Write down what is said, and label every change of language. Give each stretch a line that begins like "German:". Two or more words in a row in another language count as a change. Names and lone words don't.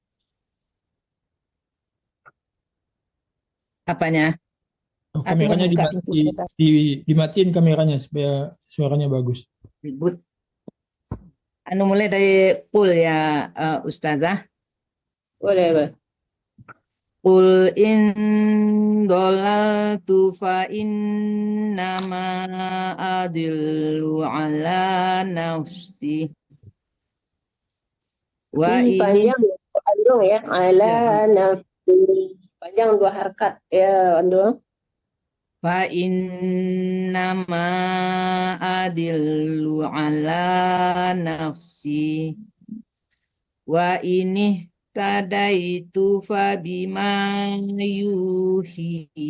Indonesian: Apanya? Off Artinya kameranya buka. dimatiin kameranya supaya suaranya bagus. Ribut. Anu mulai dari
Arabic: qul ya Ustazah.
Indonesian: Boleh.
Arabic: Qul in dolaltu fa innama adillu ala nafsi. Wa
Indonesian: Si panjang Andong ya.
Arabic: Ala nafsi.
Indonesian: Panjang 2 harkat ya Andong.
Arabic: fa innama adillu ala nafsi. Wa ini tadaitu fa bima yuhi